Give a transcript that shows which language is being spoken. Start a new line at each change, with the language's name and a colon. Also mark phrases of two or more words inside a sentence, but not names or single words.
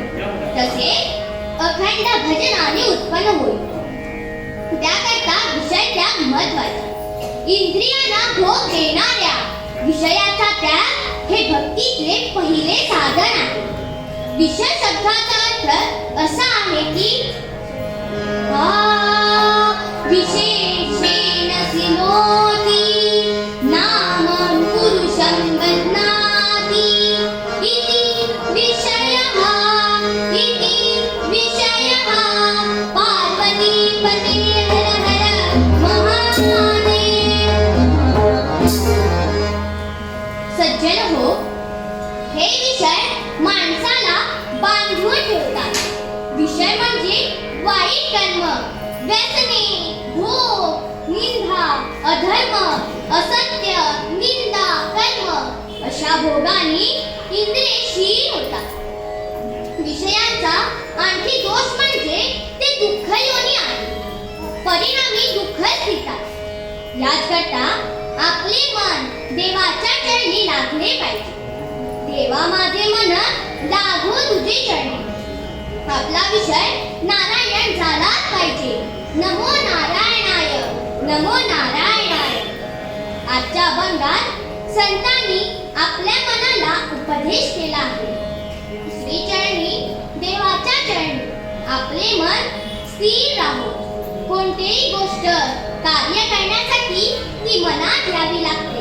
Marathi: तसे अखंड भजनाने उत्पन्न होईल. त्याकरता विषय त्याग महत्वाचा. इंद्रियांना भोग देणाऱ्या विषयाचा त्याग हे भक्तीचे पहिले साधन आहे. विषय शब्दाचा अर्थ असा आहे की
Sanskrit: विशेषेण सिनोति नामं पुरुषं बध्नाति इति विषयः
Marathi: पार्वतीपते हर हर महादेव. सज्जन हो, हे विषय माणसाला बांधून ठेवतात. विषय म्हणजे वाईट कर्म, व्यसने, भोग, निंदा, अधर्म, असत्य, निंदा, कर्म अशा भोगाने इंद्रिये क्षीण होतात. विषयांचा आणखी दोष म्हणजे ते दुःखयोनी आहे. परिणामी दुःखच देतात. याच करता आपले मन देवाच्या चरणी लागले पाहिजे. देवा माझे मन लागो तुझे चरणी. आपला विषय नारायण झालाच पाहिजे.
Sanskrit: नमो नारायणाय, नमो नारायणाय.
Marathi: आजच्या अभंगात संतांनी आपल्या मनाला उपदेश केला आहे. श्री चरणी, देवाच्या चरणी आपले मन स्थिर राहो. कोणतीही गोष्ट कार्य करण्यासाठी ती मनात घ्यावी लागते.